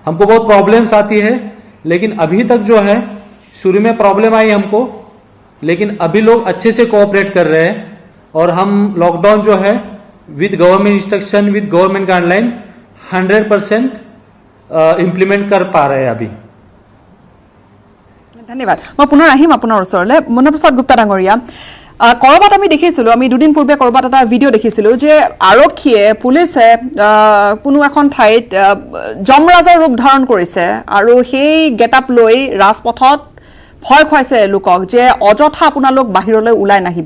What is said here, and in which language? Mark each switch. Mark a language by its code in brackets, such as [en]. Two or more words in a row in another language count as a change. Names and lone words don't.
[hi] हमको बहुत प्रॉब्लम्स आती है, लेकिन अभी तक जो है शुरू में प्रॉब्लम आई हमको, लेकिन अभी लोग अच्छे से कोऑपरेट कर रहे हैं और हम लॉकडाउन जो है [en] with government instruction, with government guideline [hi] 100% इम्प्लीमेंट कर पा रहे हैं अभी। [as] ধন্যবাদ। মই পুনৰ আহিম আপোনাৰ ওচৰলৈ। মনপ্ৰসাদ গুপ্তা ডাঙৰীয়া, কৰবাত আমি দেখিছিলোঁ, আমি দুদিন পূৰ্বে কৰবাত এটা ভিডিঅ' দেখিছিলোঁ যে আৰক্ষীয়ে, পুলিচে কোনো এখন ঠাইত যমৰাজৰ ৰূপ ধাৰণ কৰিছে আৰু সেই গেটআপ লৈ ৰাজপথত ভয় খুৱাইছে লোকক যে অযথা আপোনালোক বাহিৰলৈ ওলাই নাহিব।